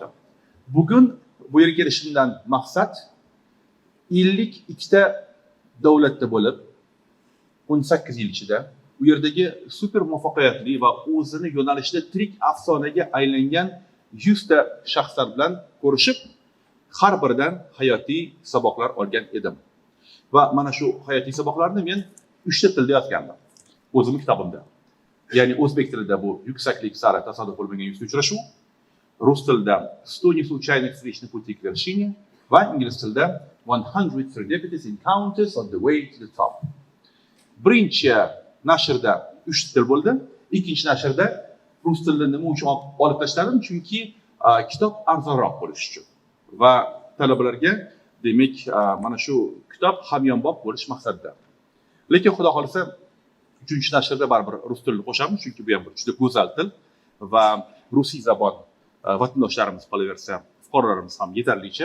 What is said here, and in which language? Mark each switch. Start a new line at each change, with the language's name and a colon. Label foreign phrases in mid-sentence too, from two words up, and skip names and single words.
Uzbek: Bugun bu yerga kelishimdan maqsad 52 ta davlatda bo'lib 18 yil ichida u yerdagi super muvaffaqiyatli va o'zini yo'nalishida tirik afsonaga aylangan 100 ta shaxslar bilan ko'rishib, har biridan hayotiy saboqlar olgan edim. Va mana shu hayotiy saboqlarni men 3 ta tilda yozgandim. O'zimning kitobimda. Ya'ni o'zbek tilida bu yuksaklik sari tasodif bo'lmagan yuzki uchrashuv, rus tilida 100
Russian: неслучайных встреч на пути к вершине
Uzbek: va ingliz tilida 100
English: serendipitous encounters on the way to the top.
Uzbek: Birinchi nashrda 3 til bo'ldi, ikkinchi nashrda rus tilini nima uchun olib tashladim? Chunki kitob arzonroq bo'lishi uchun. Va talabalarga demak mana shu kitob hamyonbop bo'lish maqsadida. Lekin xudo xolisa 3-nashrda baribir rus tilini qo'shamiz, chunki bu ham bir juda go'zal til va rusiy zabon vatandoshlarimiz qolaversa, fuqarolarimiz ham yetarlicha.